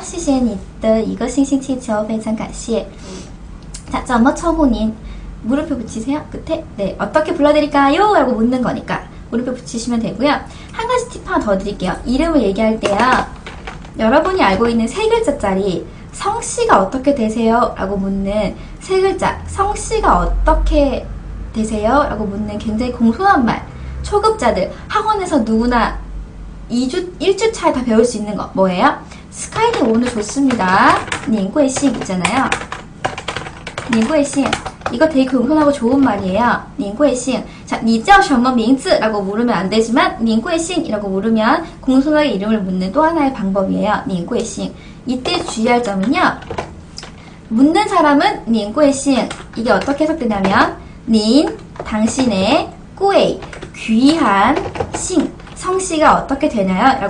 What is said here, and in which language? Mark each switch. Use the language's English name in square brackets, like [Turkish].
[Chinese] 谢谢你的一个星星气球非常感谢. [Korean] 자, [Chinese] 怎么称呼您? [Korean] 물음표 붙이세요. 끝에. 네, 어떻게 불러드릴까요? 라고 묻는 거니까 물음표 붙이시면 되고요. 한 가지 팁 하나 더 드릴게요. 이름을 얘기할 때요. 여러분이 알고 있는 세 글자짜리 성씨가 어떻게 되세요? 라고 묻는 세 글자 성씨가 어떻게 되세요? 라고 묻는 굉장히 공손한 말 초급자들 학원에서 누구나 1주 차에 다 배울 수 있는 거 뭐예요? 스카이님 오늘 좋습니다. 닝구이싱 있잖아요. 닝구이싱 이거 되게 공손하고 좋은 말이에요. 닝구이싱 자, [Chinese] 你叫什么名字? [Korean] 라고 물으면 안 되지만 닝구이싱 이라고 물으면 공손하게 이름을 묻는 또 하나의 방법이에요. 닝구이싱 이때 주의할 점은요. 묻는 사람은 닝구이싱 이게 어떻게 해석되냐면 닌, 당신의 꾸에이, 귀한, 싱 성씨가 어떻게 되나요?